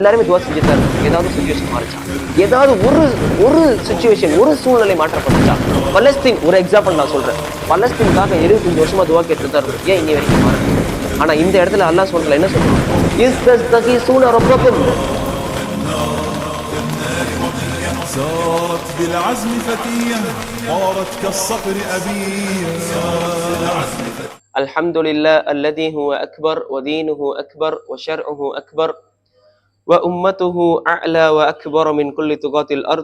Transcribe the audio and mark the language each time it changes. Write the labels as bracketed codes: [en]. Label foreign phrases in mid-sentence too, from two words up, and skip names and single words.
[ta] எல்லாருமே துவா செஞ்சுதான் இருக்கும். ஏதாவது சுச்சுவேஷன் மாறிச்சா, ஏதாவது ஒரு சுச்சுவேஷன், ஒரு சூழ்நிலை மாற்றப்பட்டுச்சா? பலஸ்தீன் ஒரு எக்ஸாம்பிள் நான் சொல்றேன். பலஸ்தீனுக்காக 25 வருஷமா துவா கேட்டு தான் இருக்கும். ஏன் இன்னி வரைக்கும் மாறல? ஆனா இந்த இடத்துல அல்லாஹ் சொல்றதுல என்ன சொல்றான்? [ar] تستغيثون ربكم. صارت بالعزم فتية طارت كالصقر أبية. الحمد لله الذي هو أكبر ودينه أكبر وشرعه أكبر وأمته أعلى وأكبر من كل طغاة الأرض.